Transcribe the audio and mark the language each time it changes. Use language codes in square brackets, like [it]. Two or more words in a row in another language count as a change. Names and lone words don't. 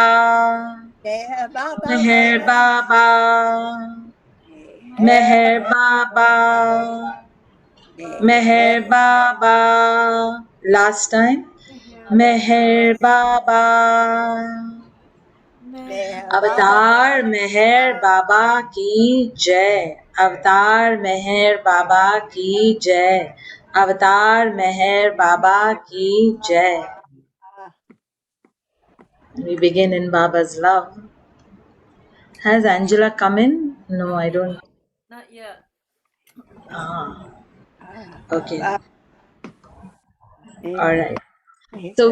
[en] Meher Baba, Meher Baba, Meher, Meher Baba, Meher, Meher Baba. Last time. Meher Baba. Meher Baba, [hi] अवतार मेहर बाबा की जय. अवतार मेहर बाबा की जय. अवतार मेहर बाबा की जय. [en] We begin in Baba's love. Has Angela come in? No, I don't. Not yet. Ah, okay. Baba, All Meher, right. So